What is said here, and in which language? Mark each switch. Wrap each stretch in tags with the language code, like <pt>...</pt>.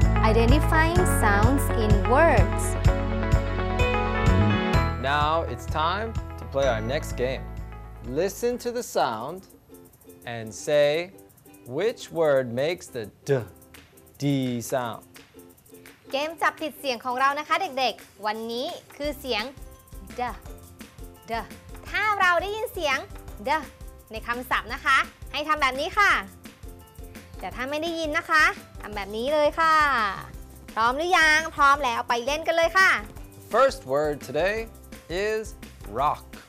<en>Identifying sounds in words. Now it's time to play our next game. Listen to the sound and say which word makes the D sound.</en> <th>เกมจับผิดเสียงของเรานะคะเด็กๆ วันนี้คือเสียง d ถ้าเราได้ยินเสียง d ในคำศัพท์นะคะ ให้ทำแบบนี้ค่ะ แต่ถ้าไม่ได้ยินนะคะทำแบบนี้เลยค่ะ พร้อมหรือยัง พร้อมแล้วไปเล่นกันเลยค่ะ</th> <en>The first word today is rock.</en>